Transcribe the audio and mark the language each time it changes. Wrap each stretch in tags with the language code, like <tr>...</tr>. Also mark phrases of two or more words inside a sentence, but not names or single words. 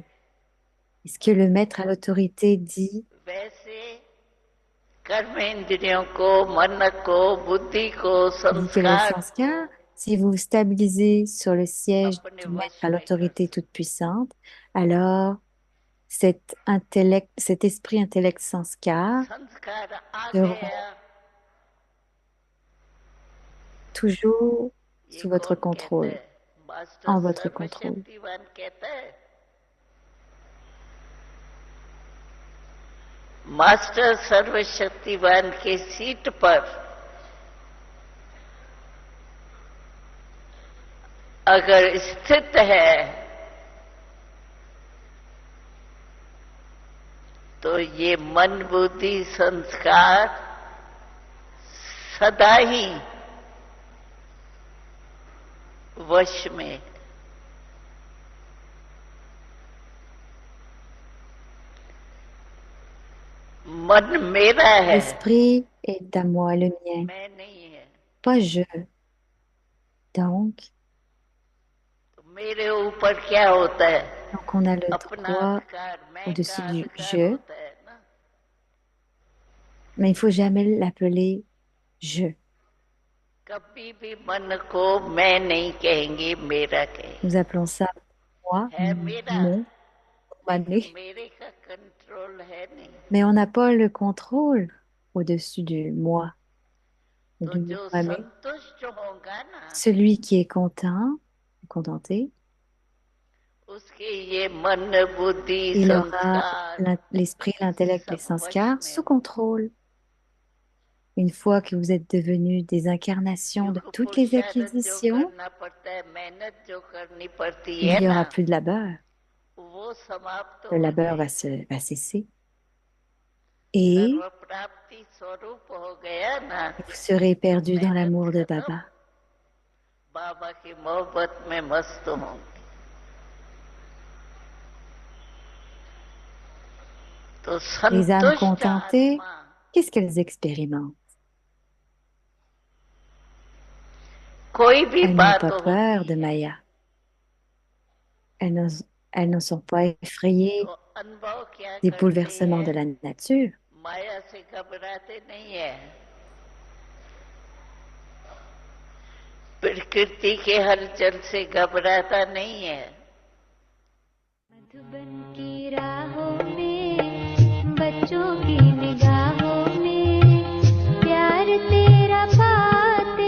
<fr>Et ce que le maître à l'autorité dit, dit que les sanskars, si vous vous stabilisez sur le siège du maître à l'autorité toute puissante, alors cet esprit intellect sanskar seront toujours sous votre contrôle, en votre contrôle.</fr> <hi>मास्टर सर्वशक्तिवान के सीट पर अगर स्थित है तो ये मन बुद्धि संस्कार सदा ही वश में। मन मेरा है,</hi> <fr>l'esprit est à moi, le mien,</fr> <hi>मैं नहीं है।</hi> <fr>pas je. Donc,</fr> <hi>मेरे ऊपर क्या होता है?</hi> <fr>donc on a le</fr> <hi>अपना</hi> <fr>droit</fr> <hi>अधिकार, मैं</hi> <fr>au-dessus</fr> <hi>का</hi> <fr>du</fr> <hi>अधिकार</hi> <fr>je,</fr> <hi>होता है ना।</hi> <fr>mais il faut jamais l'appeler je.</fr> <hi>कभी भी मन को मैं नहीं कहेंगे, मेरा कहेंगे।</hi> <fr>Nous appelons ça moi,</fr> <hi>है मेरा,</hi> <fr>mon, mané,</fr> <hi>लेकिन मेरे का कंट्रोल है नहीं।</hi> <fr>mais on n'a pas le contrôle au-dessus du moi,</fr> <hi>तो</hi> <fr>du</fr> <hi>जो mané. संतुष्ट होगा ना,</hi> <fr>Celui qui est content, contenté,</fr> <hi>उसके ये मन बुद्धि</hi> <fr>il aura</fr> <hi>संस्कार</hi> <fr>l'esprit, l'intellect, les</fr> <hi>सब वश</hi> <fr>sanskars</fr> <hi>में</hi> <fr>sous contrôle. Une fois que vous êtes devenus des incarnations de</fr> <hi>युग</hi> <fr>toutes les</fr> <hi>पुरुषार्थ जो</hi> <fr>acquisitions,</fr> <hi>करना पड़ता है, मेहनत जो करनी पड़ती</hi> <fr>il</fr> <hi>है</hi> <fr>n'y</fr> <hi>ना,</hi> <fr>aura plus de labeur.</fr> <hi>वो समाप्त</hi> <fr>Le</fr> <hi>हो</hi> <fr>labeur</fr> <hi>जाएगी।</hi> <fr>va cesser. Et</fr> <hi>सर्व प्राप्ति स्वरूप हो गया ना,</hi> <fr>vous serez</fr> <hi>तो</hi> <fr>perdus dans</fr> <hi>मेहनत</hi> <fr>l'amour de</fr> <hi>खत्म,</hi> <fr>Baba.</fr> <hi>बाबा की मोहब्बत में मस्त होंगे। तो</hi> <fr>Les âmes</fr> <hi>संतुष्ट</hi> <fr>contentées</fr> <hi>आत्मा</hi> <fr>qu'est-ce qu'elles expérimentent?</fr> <hi>कोई भी</hi> <fr>Elles n'ont</fr> <hi>बात</hi> <fr>pas</fr> <hi>होती</hi> <fr>peur de</fr> <hi>है</hi> <fr>Maya. Elles ne, elles ne sont pas effrayées</fr> <hi>तो अनुभव क्या</hi> <fr>des</fr> <hi>करते</hi> <fr>bouleversements</fr> <hi>हैं,</hi> <fr>de la nature.</fr> <hi>माया से घबराते नहीं है, प्रकृति के हलचल से घबराता नहीं है। मधुबन की राहों में बच्चों की निगाहों में प्यार तेरा पाते</hi>